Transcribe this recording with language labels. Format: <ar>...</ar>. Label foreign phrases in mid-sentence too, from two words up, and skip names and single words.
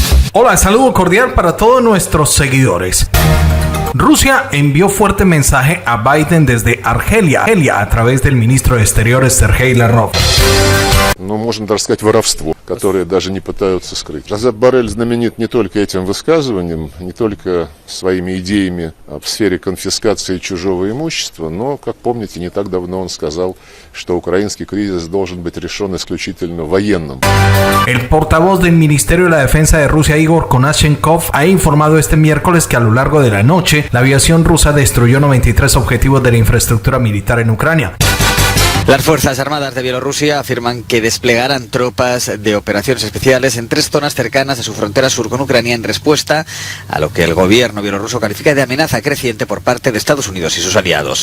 <es>Hola, saludo cordial para todos nuestros seguidores. Rusia envió fuerte mensaje a Biden desde Argelia a través del ministro de Exteriores Sergei Lavrov.</es> <ru>Ну, можно даже сказать, воровство, которое даже не пытаются скрыть. Жозеп Боррель знаменит не только этим высказыванием, не только своими идеями в сфере конфискации чужого имущества, но, как помните, не так давно он сказал, что украинский кризис должен быть решен исключительно военным.</ru> <es>El portavoz del Ministerio de la Defensa de Rusia, Igor Konashenkov, ha informado este miércoles que a lo largo de la noche, la aviación rusa destruyó 93 objetivos de la infraestructura militar en Ucrania. Las Fuerzas Armadas de Bielorrusia afirman que desplegarán tropas de operaciones especiales en 3 zonas cercanas a su frontera sur con Ucrania en respuesta a lo que el gobierno bielorruso califica de amenaza creciente por parte de Estados Unidos y sus aliados.</es>